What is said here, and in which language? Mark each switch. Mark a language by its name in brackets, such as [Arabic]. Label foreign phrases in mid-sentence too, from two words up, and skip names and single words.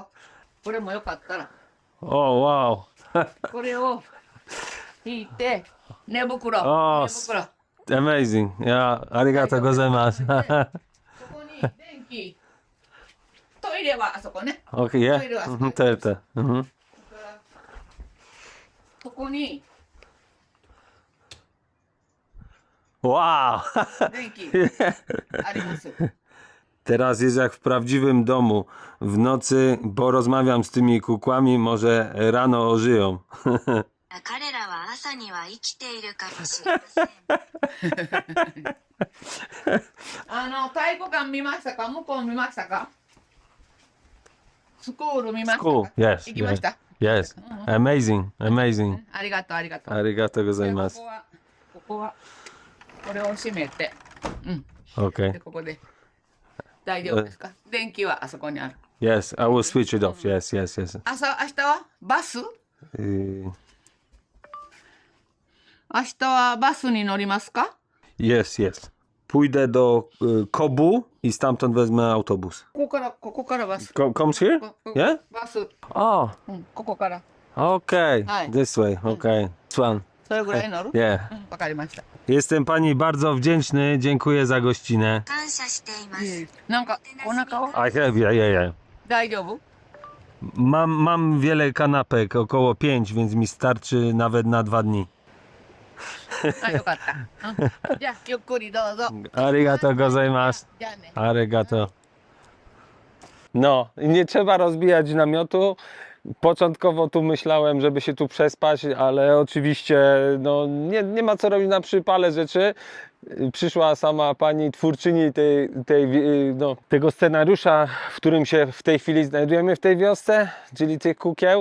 [Japanese] これもよかったら。 O, wow. これを引いて、寝袋。お寝袋。 [English] Amazing. [Japanese] Ja, ありがとうございます. そこに電気。トイレはあそこね。 [English] Okay, yeah? Mhm, te. Mhm. [Japanese] そこに [English] Wow. [Japanese] 電気あります。 [Polish] Teraz jest jak w prawdziwym domu. W nocy, bo rozmawiam z tymi kukłami, może rano ożyją. [Japanese] 彼らは朝には生きているかもしれません。体育館見ましたか？向こう見ましたか？スクール見ましたか？ [English] Cool. Yes. [Japanese] 行きました。 [English] Yes. Amazing. Amazing. [Japanese] ありがとうありがとう。 Arigato で gozaimasu. ここはこれを閉めて、 [English] Okay. [Japanese] でここで大丈夫ですか？電気はあそこにある。 [English] Yes, I will switch it off. Yes, yes, yes. [Japanese] 明日はバス？ Y, 明日はバスに乗りますか？ [English] Yes, yes. [Polish] Pójdę do Kobu i stamtąd wezmę autobus. [Japanese] ここからバス。 [English] Comes here? [Japanese] こ [English] Yeah? [Japanese] バス。 Oh, ここから。 [English] okay. Hi. This way. Okay. This one. [Japanese] それぐらい乗る？ [English] Yeah. [Japanese] わかりました。 [Polish] Jestem pani bardzo wdzięczny. Dziękuję za gościnę. [Japanese] 感謝しています。なんかお腹は [English] I have, yeah, yeah, yeah. [Japanese] 大丈夫？ [Polish] Mam wiele kanapek, około 5, więc mi starczy nawet na 2 dni. [Japanese] あ、よかった。じゃあゆっくりどうぞ。ありがとうございます. じゃあね。 Arigato. [Polish] No, i nie trzeba rozbijać namiotu. Początkowo tu myślałem, żeby się tu przespać, ale oczywiście no, nie ma co robić na przypale rzeczy. Przyszła sama pani twórczyni tego scenariusza, w którym się w tej chwili znajdujemy w tej wiosce, czyli tych kukieł.